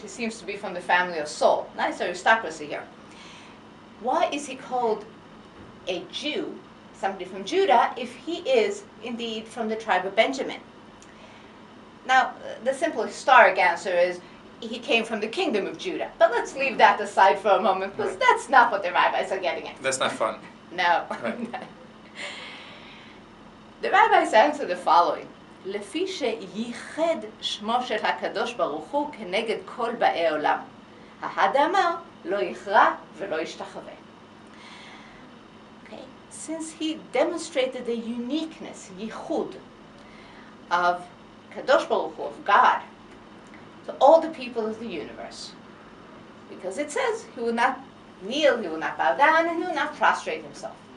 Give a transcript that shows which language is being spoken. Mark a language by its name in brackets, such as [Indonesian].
[English] He seems to be from the family of Saul. Nice aristocracy here. Why is he called a Jew, somebody from Judah, if he is indeed from the tribe of Benjamin? Now, the simple historic answer is he came from the kingdom of Judah. But let's leave that aside for a moment, because that's not what the rabbis are getting at. That's not fun. No. Right. The rabbis answer the following: [Hebrew] לפי שייחד שמו של הקדוש ברוך הוא כנגד כל באי עולם. האדמה לא יכרע ולא ישתחווה. [English] Okay. Since he demonstrated the uniqueness, yichud, of Kadosh Baruch Hu, of God, to all the people of the universe. Because it says he will not kneel, he will not bow down, and he will not prostrate himself.